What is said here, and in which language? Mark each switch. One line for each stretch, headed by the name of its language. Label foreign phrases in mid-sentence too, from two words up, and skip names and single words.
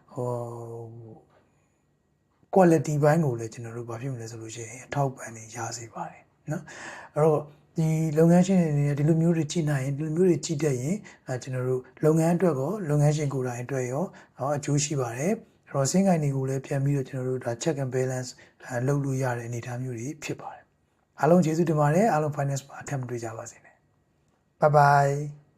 Burmese: quality ဘိုင်းကိုလည်းကျွန်တော်တို့ဘာဖြစ်မလဲဆိုလို့ရှိရင်အထောက်ပံ့နေရစေပါတယ်เนาะအဲ့တော့ဒီလုပ်ငန်းရှင်တွေအနေနဲ့ဒီလိုမျိုးတွေကြည့်နိုင်ရင်ဒီလိုမျိုးတွေကြည့်တတ်ရင်ကျွန်တော်တို့လုပ်ငန်းအတွက်ကောလုပ်ငန်းရှင်ကိုယ်တိုင်အတွက်ရောအကျိုးရှိပါတယ်အဲ့တော့စင်းကိုင်းတွေကိုလည်းပြန်ပြီးတော့ကျွန်တော်တို့ဒါ
English: check and balance
Burmese: လုပ်လို့ရတဲ့အနေအထားမျိုးတွေဖြစ်ပါတယ်အားလုံးကျေးဇူးတင်ပါတယ်အားလုံး finance မှာအထက်မတွေ့ကြပါစေနဲ့
English: bye bye